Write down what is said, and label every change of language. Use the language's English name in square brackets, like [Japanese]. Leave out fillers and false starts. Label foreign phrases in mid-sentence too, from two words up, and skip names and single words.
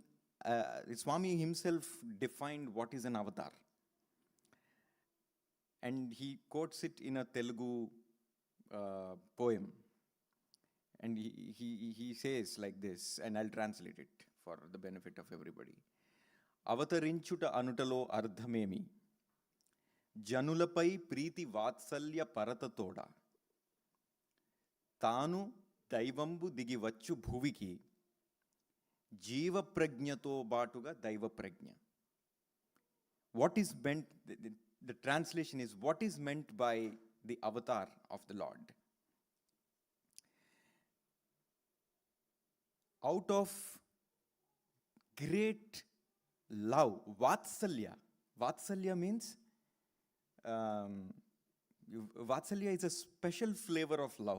[English] Swami himself defined what is an avatar. And he quotes it in a Telugu poem. And he says like this, and I'll translate it for the benefit of everybody. [Telugu] అవతరించుట అనుటలో అర్థమేమి. జనులపై ప్రీతి వాత్సల్య పరతతోడ. Tanu దైవంబు దిగి వచ్చు భువికి జీవ ప్రజ్ఞతో బాటుగా దైవ ప్రజ్ఞ. [English] What is meant, the translation is, what is meant by the avatar of the Lord? Out of great love, Vatsalya means, Vatsalya is a special flavor of love.